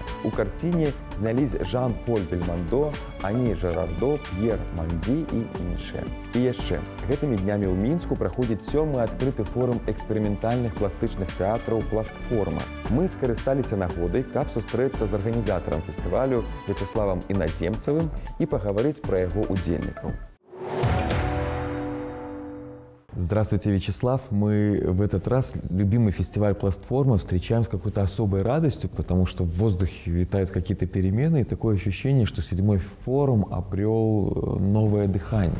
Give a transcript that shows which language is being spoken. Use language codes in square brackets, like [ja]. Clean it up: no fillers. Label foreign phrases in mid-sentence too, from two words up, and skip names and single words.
[be] У карціне знялись Жан-Поль Бельмондо, Ані Жерардо, П'ер Мандзі і іншыя. І яшчэ, гэтымі днямі ў Мінску праходзіць 7-ы адкрыты форум эксперыментальных пластычных тэатраў «Пластформа». Мы скарысталіся нагодай, каб сустрэцца з арганізатарам фестывалю Вячеславам Іназемцевым і пагаварыць пра яго удзельнікаў. [ru] Здравствуйте, Вячеслав. Мы в этот раз любимый фестиваль «Пластформа» встречаем с какой-то особой радостью, потому что в воздухе витают какие-то перемены, и такое ощущение, что 7-й форум обрел новое дыхание.